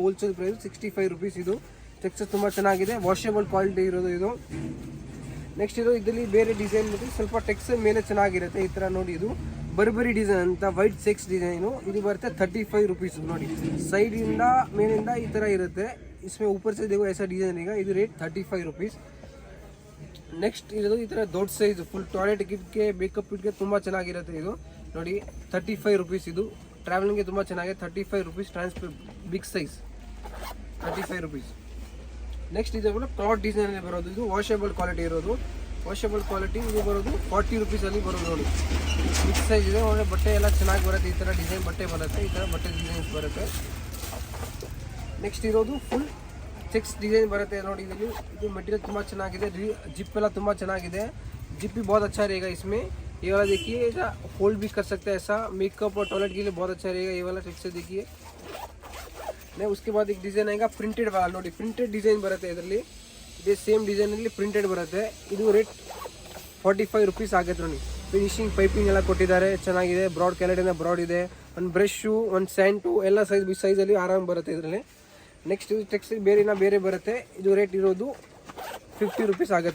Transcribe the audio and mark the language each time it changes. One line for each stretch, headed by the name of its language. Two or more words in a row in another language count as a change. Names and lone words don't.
English: wholesale price
Kannada: 65 ರುಪೀಸ್ ಇದು. ಟೆಕ್ಸ್ಚರ್ ತುಂಬ ಚೆನ್ನಾಗಿದೆ,
English: washable quality
Kannada: ಇರೋದು ಇದು. ನೆಕ್ಸ್ಟ್ ಇದು ಇದರಲ್ಲಿ ಬೇರೆ ಡಿಸೈನ್ ಮತ್ತು ಸ್ವಲ್ಪ ಟೆಕ್ಸ್ಚರ್ ಮೇಲೆ ಚೆನ್ನಾಗಿರುತ್ತೆ. ಈ ಥರ ನೋಡಿ, ಇದು ಬರ್ಬರಿ ಡಿಸೈನ್ ಅಂತ
English: white checks design.
Kannada: ಇದು ಬರುತ್ತೆ 35 ರುಪೀಸ್ ನೋಡಿ. ಸೈಡಿಂದ ಮೇಲಿಂದ ಈ ಥರ ಇರುತ್ತೆ.
Hindi: इसमें ऊपर से देखो ऐसा डिज़ाइन रहेगा.
Kannada: ಇದು ರೇಟ್ 35 ರುಪೀಸ್. ನೆಕ್ಸ್ಟ್ ಇರೋದು ಈ ಥರ ದೊಡ್ಡ
English: size full toilet
Kannada: ಗಿಫ್ಟ್ಗೆ ಮೇಕಪ್ ಗಿಫ್ಟ್ಗೆ ತುಂಬ ಚೆನ್ನಾಗಿರುತ್ತೆ ಇದು ನೋಡಿ. 35 ರುಪೀಸ್ ಇದು. ಟ್ರಾವೆಲಿಂಗ್ಗೆ ತುಂಬ ಚೆನ್ನಾಗಿದೆ. 35 ರುಪೀಸ್.
English: big size
Kannada: 35 ರುಪೀಸ್. ನೆಕ್ಸ್ಟ್ ಇದು ಕ್ಲಾತ್ ಡಿಸೈನಲ್ಲಿ ಬರೋದು. ಇದು
English: washable quality
Kannada: ಇರೋದು.
English: washable quality
Kannada: ಇದು ಬರೋದು 40 ರುಪೀಸಲ್ಲಿ ಬರೋದು ನೋಡಿ.
English: big size
Kannada: ಇದೆ. ಒಳ್ಳೆ ಬಟ್ಟೆ ಎಲ್ಲ ಚೆನ್ನಾಗಿ ಬರುತ್ತೆ. ಈ ಥರ ಡಿಸೈನ್ ಬಟ್ಟೆ ಬರುತ್ತೆ. ಈ ಥರ ಬಟ್ಟೆ ಡಿಸೈನ್ಸ್ ಬರುತ್ತೆ. ನೆಕ್ಸ್ಟ್ ಇರೋದು
English: full checks design
Kannada: ಬರುತ್ತೆ ನೋಡಿ. ಇದು मटेरियल ತುಂಬ ಚೆನ್ನಾಗಿದೆ. जिप ಎಲ್ಲ ತುಂಬ ಚೆನ್ನಾಗಿದೆ.
Hindi: जिप भी बहुत अच्छा रहेगा इसमें. ये वाला देखिए, ऐसा होल्ड भी कर सकते हैं. ऐसा मेकअप और टॉयलेट के लिए बहुत अच्छा रहेगा ये वाला टेक्सचर देखिए. नहीं, उसके बाद एक डिज़ाइन आएगा प्रिंटेड वाला ನೋಡಿ.
English: printed design
Kannada: ಬರುತ್ತೆ ಇದರಲ್ಲಿ. ಇದೇ ಸೇಮ್ ಡಿಸೈನಲ್ಲಿ ಪ್ರಿಂಟೆಡ್ ಬರುತ್ತೆ. ಇದು ರೇಟ್ 45 ರುಪೀಸ್ ಆಗುತ್ತೆ ನೋಡಿ.
English: finishing piping
Kannada: ಎಲ್ಲ ಕೊಟ್ಟಿದ್ದಾರೆ, ಚೆನ್ನಾಗಿದೆ. ಬ್ರಾಡ್ ಕ್ಯಾಲೆಟಿಂದ ಬ್ರಾಡ್ ಇದೆ. ಒಂದು ಬ್ರಷು, ಒಂದು ಸ್ಯಾಂಟು ಎಲ್ಲ ಸೈಜಲ್ಲಿ ಆರಾಮ್ ಬರುತ್ತೆ ಇದರಲ್ಲಿ. ನೆಕ್ಸ್ಟ್ ಇದು ಟೆಕ್ಸ್ಚರ್ ಬೇರೆ ಬರುತ್ತೆ. ಇದು ರೇಟ್ ಇರೋದು 50 ರುಪೀಸ್ ಆಗುತ್ತೆ.